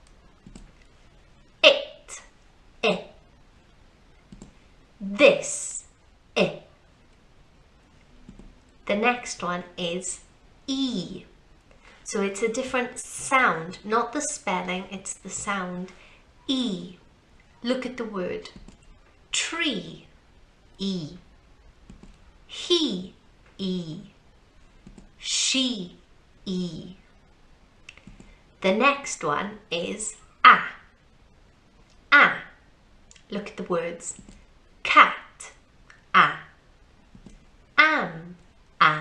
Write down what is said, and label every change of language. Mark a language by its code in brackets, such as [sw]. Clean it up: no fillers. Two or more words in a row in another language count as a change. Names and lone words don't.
[en] It. I. This. I. The next one is E. So it's a different sound, not the spelling, it's the sound. E. Look at the word. Tree. E. He. E. She. E. The next one is A. A. Look at the words. Cat. A. Am. A.